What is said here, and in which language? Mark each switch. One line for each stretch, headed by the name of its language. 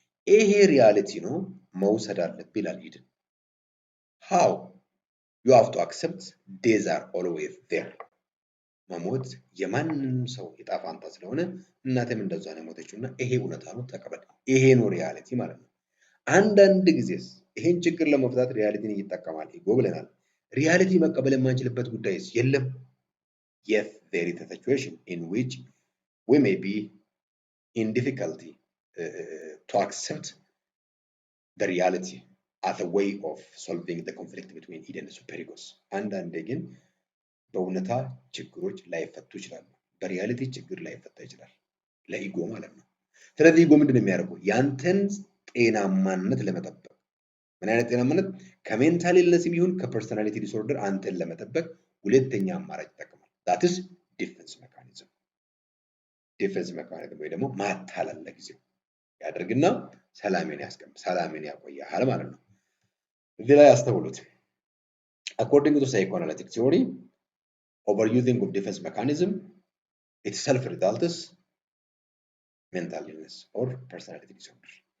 Amharic: ይሄ ሪያሊቲ ነው መውሰድ አለብህ ይላል ኢድ።
English: ሃው ዩ ሃቭ ቱ አክሰፕት ዴዝ አር ኦልዌይዝ ዜር።
Amharic: መሞት የማንም ሰው ዕጣ ፈንታ ስለሆነ እናቴም እንደዛ ነው የሞተችው እና ይሄ እውነታ ነው ተቀበል። ይሄ ነው ሪያሊቲ ማለት ነው። አንዳንድ ጊዜስ ይሄን ችግር ለመፍታት ሪያሊቲን ይጠቀማል ኢጎ ብለናል። ሪያሊቲ መቀበል የማንችልበት ጉዳይስ የለም?
English: Yes, there is a situation in which we may be in difficulty to accept the reality as a way of solving the conflict between id and super egos.
Amharic: አንዳንዴ ግን በእውነታ ችግሮች ላይፈቱ ይችላሉ። በሪያሊቲ ችግር ላይፈታ ይችላል ለኢጎ ማለት ነው። ስለዚህ ኢጎ ምንድን ነው የሚያደርገው? ያንተን ጤናማነት ለመጠበቅ ምን አይነት ጤናማነት? ከሜንታል ኢልነስ ይሁን ከፐርሰናሊቲ ዲስኦርደር አንተን ለመጠበቅ ሁለተኛ አማራጭ ይጠቀማል።
English: ዛትስ ዲፌንስ ሜካኒዝም።
Amharic: ዲፌንስ ሜካኒዝም ወይ ደግሞ ማታለል ለጊዜው ያደርግና ሰላሜን ያስቀምጥ ሰላሜን ያቆያል ማለት ነው። እዚህ ላይ አስተውሉት።
English: According to psychoanalytic theory, overusing of defense mechanism itself results mental illness or personality disorder.